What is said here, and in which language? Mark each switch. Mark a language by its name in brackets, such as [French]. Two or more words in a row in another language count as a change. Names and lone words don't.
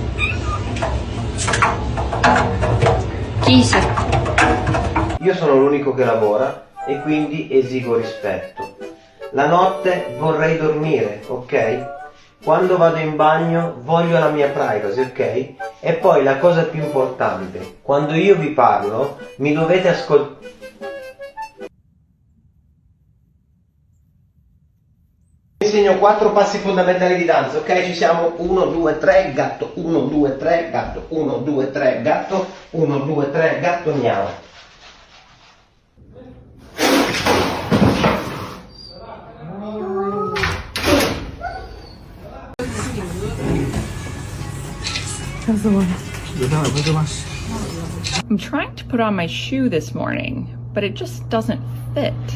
[Russian] Кися. [Italian] Io sono l'unico che lavora e quindi esigo rispetto. La notte vorrei dormire, ok? Quando vado in bagno voglio la mia privacy, ok? E poi la cosa più importante, quando io vi parlo mi dovete ascoltare. Vi insegno 4 passi fondamentali di danza, ok? Ci siamo? 1, 2, 3, gatto, 1, 2, 3, gatto, 1, 2, 3, gatto, 1, 2, 3, gatto, miau. [English] I'm trying to put on my shoe this morning, but it just doesn't fit.